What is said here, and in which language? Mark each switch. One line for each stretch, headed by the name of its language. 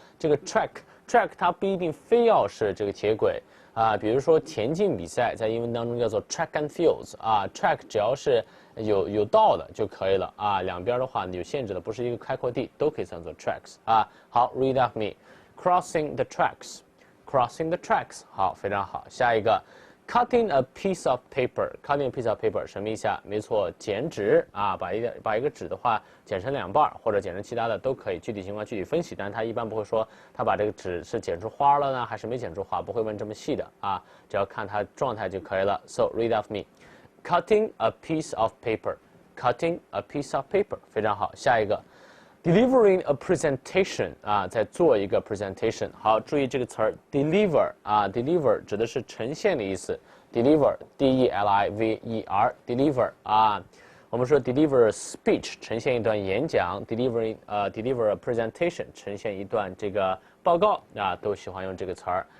Chinese: 这个 track 它不一定非要是这个铁轨啊，比如说田径比赛在英文当中叫做
English: track and fields
Chinese: 啊 ，track 只要是有道的就可以了啊，两边的话有限制的，不是一个开阔地，都可以算作 tracks 啊。
English: 好 ，read after me. Crossing the tracks. Crossing the tracks. 好，
Chinese: 非常好。
English: 下一个 cutting a piece of paper. Cutting a piece of paper
Chinese: 什么意思啊？没错，剪纸啊，把一个纸的话剪成两半，或者剪成其他的都可以，具体情况具体分析。但是他一般不会说他把这个纸是剪出花了呢，还是没剪出花，不会问这么细的啊，只要看它状态就可以了。
English: So read after me. Cutting a piece of paper. Cutting a piece of paper
Chinese: 非常好。下一个
English: delivering a presentation
Chinese: 啊，在做一个 presentation。好，注意这个词儿 deliver 啊 ，deliver 指的是呈现的意思。 deliver D-E-L-I-V-E-R deliver 啊，我们说
English: deliver a speech
Chinese: 呈现一段演讲
English: deliver a presentation
Chinese: 呈现一段这个报告啊，都喜欢用这个词儿。